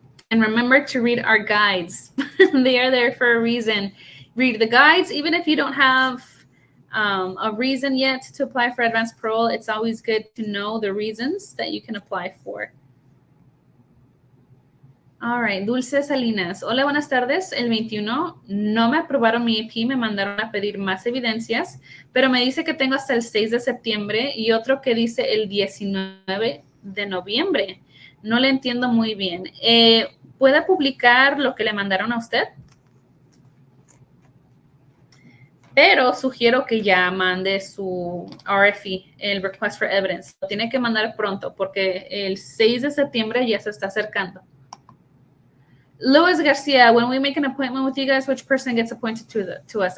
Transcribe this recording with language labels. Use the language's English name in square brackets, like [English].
[English] And remember to read our guides. They are there for a reason. Read the guides, even if you don't have a reason yet to apply for advanced parole, it's always good to know the reasons that you can apply for. All right, [Spanish] Dulce Salinas. Hola, buenas tardes. El 21 no me aprobaron mi EP, me mandaron a pedir más evidencias, pero me dice que tengo hasta el 6 de septiembre y otro que dice el 19 de noviembre. No le entiendo muy bien. ¿Puede publicar lo que le mandaron a usted? Pero sugiero que ya mande su RFE, el Request for Evidence. Lo tiene que mandar pronto porque el 6 de septiembre ya se está acercando. [English] Luis Garcia, when we make an appointment with you guys, which person gets appointed to us?